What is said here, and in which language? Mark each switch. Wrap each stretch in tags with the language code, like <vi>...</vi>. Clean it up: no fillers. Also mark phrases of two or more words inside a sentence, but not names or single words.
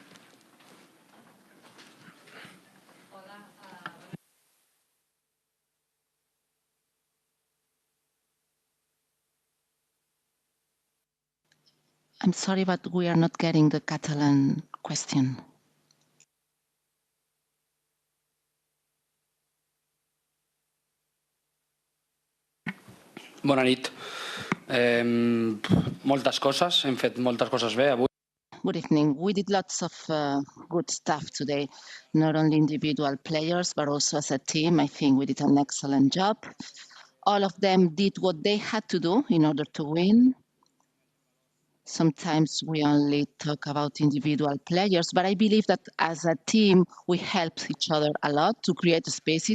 <en>I'm sorry, but we are not getting the Catalan question.</en> <ca>Bona nit. Moltes coses, hem fet moltes coses bé avui.</ca> <en>Good evening. We did lots of good stuff today, not only individual players, but also as a team. I think we did an excellent job. All of them did what they had to do in order to win. Sometimes we only talk about individual players, but I believe that as a team, we help each other a lot to create spaces.</en>